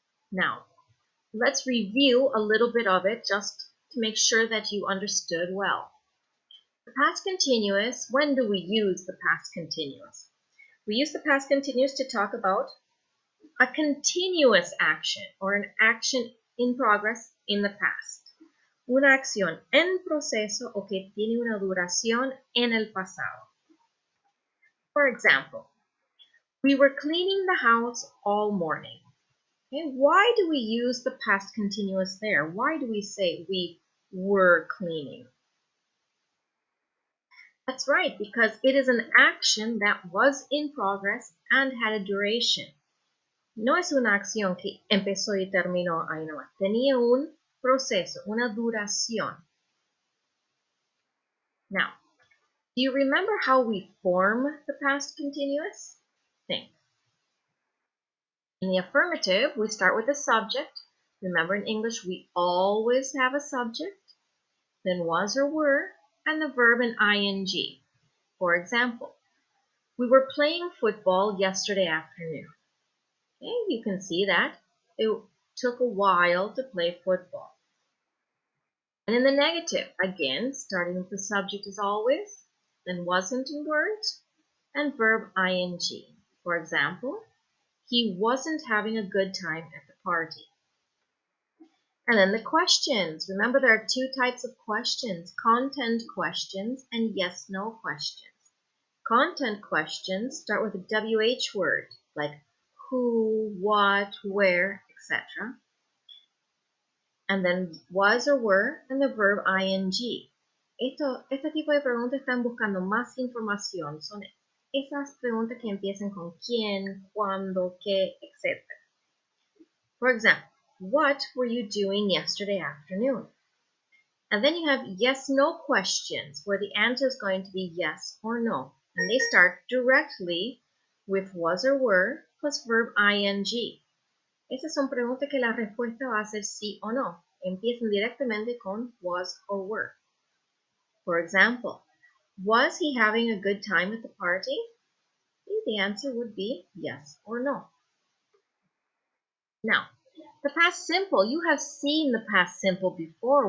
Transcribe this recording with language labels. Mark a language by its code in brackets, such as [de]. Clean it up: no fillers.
[en] Now, let's review a little bit of it just to make sure that you understood well. The past continuous, when do we use the past continuous? We use the past continuous to talk about a continuous action or an action in progress in the past. [es] Una acción en proceso o que tiene una duración en el pasado. [en] For example, we were cleaning the house all morning. Okay, why do we use the past continuous there? Why do we say we were cleaning? That's right, because it is an action that was in progress and had a duration. [es] No es una acción que empezó y terminó ahí nomás. Tenía un proceso, una duración. [en] Now, do you remember how we form the past continuous? Think. In the affirmative, we start with the subject. Remember, in English, we always have a subject, then was or were, and the verb in ing. For example, we were playing football yesterday afternoon. Okay, you can see that it took a while to play football. And in the negative, again, starting with the subject as always, then wasn't and weren't, and verb ing. For example, he wasn't having a good time at the party. And then the questions. Remember, there are two types of questions, content questions and yes/no questions. Content questions start with a WH word, like who, what, where, etc. And then was or were, and the verb ing. [es] Este tipo de preguntas están buscando más información. Son esas preguntas que empiezan con quién, cuándo, qué, etc. [en] For example, what were you doing yesterday afternoon? And then you have yes/no questions where the answer is going to be yes or no. And they start directly with was or were plus verb ing. [es] Esas son preguntas que la respuesta va a ser sí o no. Empiezan directamente con [en] was or were. For example, was he having a good time at the party? The answer would be yes or no. Now, the past simple, you have seen the past simple before.